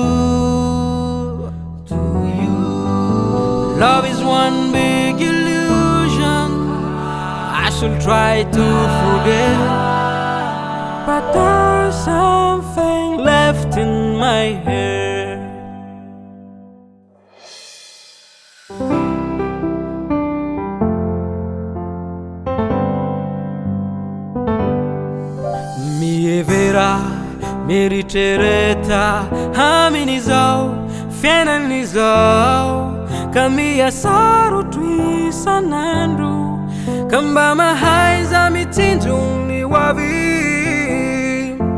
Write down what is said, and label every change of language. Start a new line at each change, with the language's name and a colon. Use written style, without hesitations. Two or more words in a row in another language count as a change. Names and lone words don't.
English: Love is one big illusion. I should try to forget, but there's something left in my head.
Malagasy: Mievera, meritrereta, amin'izao, fiainan'izao, ka miasarotro isan'andro, ka mba mahaiza mitsinjo ny hoavy.